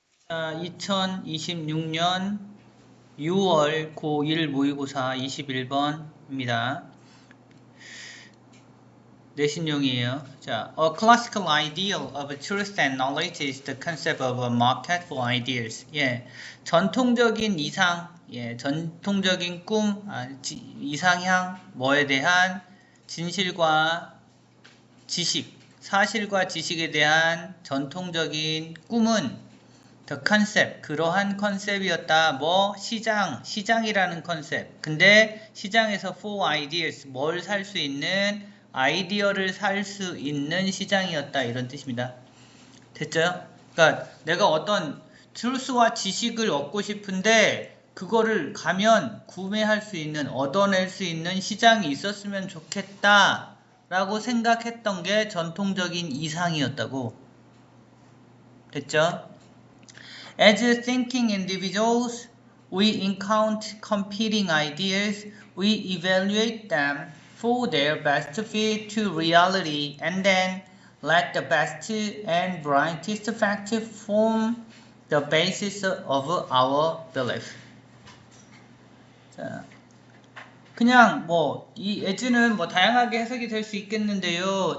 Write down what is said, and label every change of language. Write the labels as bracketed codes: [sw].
[ko] 2026년 6월 고1 모의고사 21번입니다. 내신용이에요. [en] 자, a classical ideal of truth and knowledge is the concept of a market for ideas. [ko] 예, 전통적인 이상, 전통적인 꿈, 이상향, 뭐에 대한 진실과 지식, 사실과 지식에 대한 전통적인 꿈은 [en] the concept, [ko] 그러한 컨셉이었다. 시장이라는 컨셉. 근데 시장에서 [en] for ideas, [ko] 뭘 살 수 있는, 아이디어를 살 수 있는 시장이었다. 이런 뜻입니다. 됐죠? 그러니까 내가 어떤 truth와 지식을 얻고 싶은데 그거를 가면 구매할 수 있는, 얻어낼 수 있는 시장이 있었으면 좋겠다 라고 생각했던 게 전통적인 이상이었다고. 됐죠? [en] As thinking individuals, we encounter competing ideas, we evaluate them for their best fit to reality, and then let the best and brightest fact form the basis of our belief. [ko] 자, 그냥 이 as는 다양하게 해석이 될 수 있겠는데요.